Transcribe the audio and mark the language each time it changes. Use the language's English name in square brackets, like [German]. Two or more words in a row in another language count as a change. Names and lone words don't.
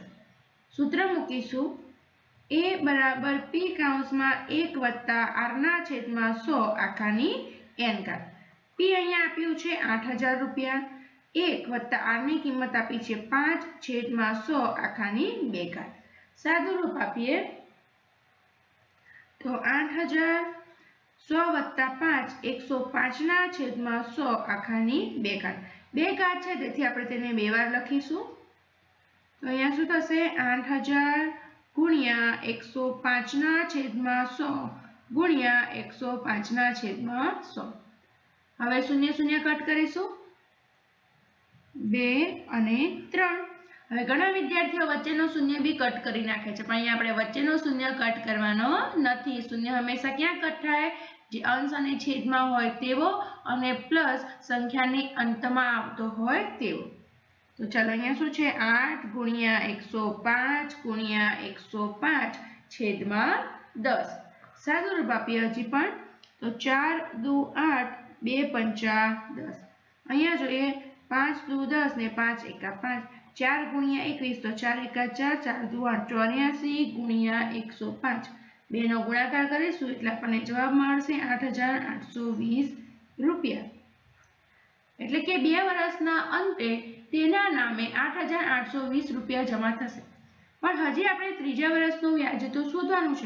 [Gujarati] સૂત્ર મૂકીશું a બરાબર p કૌંસમાં 1 વત્તા r ના છેદમાં 100 આખાની n ઘાત। p અહીંયા આપ્યું છે 8000 રૂપિયા, 1 વત્તા r ની કિંમત આપી છે 5 છેદમાં 100 આખાની 2 ઘાત। સાદું રૂપ આપીએ તો 8000 100 વત્તા 5 105 ના છેદમાં 100 આખાની 2 ઘાત। 2 ઘાત છે તેથી આપણે તેને 2 વાર લખીશું। તો અહીંયા શું થશે 8000 ગુણ્યા 105 ના છેદમાં 100 ગુણ્યા 105 ના છેદમાં 100। હવે શૂન્ય શૂન્ય કટ કરીશું 2 અને 3। હવે ઘણા વિદ્યાર્થીઓ વચ્ચેનો શૂન્ય બી કટ કરી નાખે છે, પણ અહીંયા આપણે વચ્ચેનો શૂન્ય કટ કરવાનો નથી। શૂન્ય હંમેશા ક્યાં કટ થાય? જે અંશ અને છેદમાં હોય તેવો અને પ્લસ સંખ્યાની અંતમાં આવતો હોય તેવો। તો ચાલો અહીંયા શું છે 8 ગુણ્યા 105 ગુણ્યા 105 છેદમાં 10। સાદું રૂપ આપીએ હજી પણ તો 4 2 8 2 पंचा 10। અહીંયા જોઈએ 5 2 10 ને 5 એકા 5 4 ગુણ્યા 21 તો 4 એકા 4 4 2 8 84 ગુણ્યા 105 બે નો ગુણાકાર કરીશું એટલે આપણને જવાબ મળશે 8820 રૂપિયા। એટલે કે 2 વર્ષના અંતે તેના નામે 8820 રૂપિયા જમા થશે। પણ હજી આપણે ત્રીજા વર્ષનું વ્યાજ તો શોધવાનું છે।